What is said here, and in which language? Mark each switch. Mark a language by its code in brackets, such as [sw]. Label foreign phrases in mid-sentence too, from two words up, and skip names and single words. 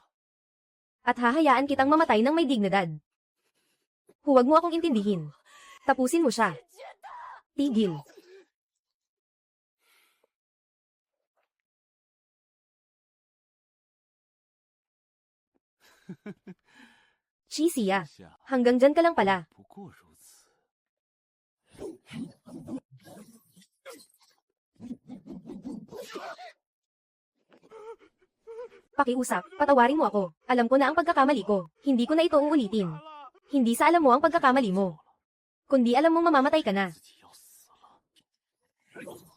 [tl] At hahayaan kitang mamatay ng may dignidad. Huwag mo akong intindihin. Tapusin mo siya. Tigil. Chisia, hanggang dyan ka lang pala. [zh] 不过如此。 [tl] Pakiusap, patawarin mo ako. Alam ko na ang pagkakamali ko. Hindi ko na ito uulitin. Hindi sa alam mo ang pagkakamali mo. Kundi alam mong mamamatay ka na. [zh] 自己要死了。